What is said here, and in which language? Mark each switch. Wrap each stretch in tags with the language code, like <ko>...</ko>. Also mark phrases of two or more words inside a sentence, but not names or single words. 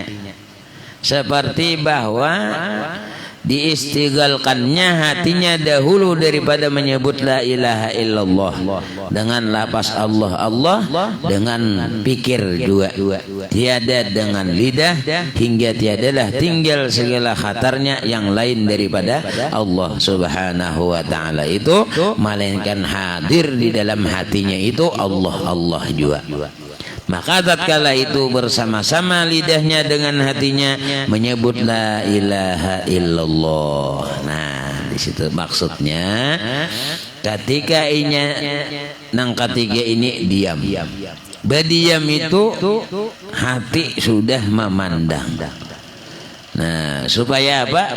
<id>Seperti bahwa diistigalkannya hatinya dahulu daripada menyebut</id> <ar>la ilaha illallah</ar> <id>dengan lapas Allah dengan pikir dua, tiada dengan lidah, hingga tiadalah tinggal segala khatarnya yang lain daripada Allah</id> <ar>subhanahu wa ta'ala</ar> <id>itu, melainkan hadir di dalam hatinya itu Allah juga. Maka tatkala itu bersama-sama lidahnya dengan hatinya menyebut</id> <ar>la ilaha illallah.</ar> <bjn>Nah, di situ maksudnya ketika inya nang ketiga ini diam.</bjn> <id>Berdiam itu hati sudah memandang. Nah, supaya apa?</id>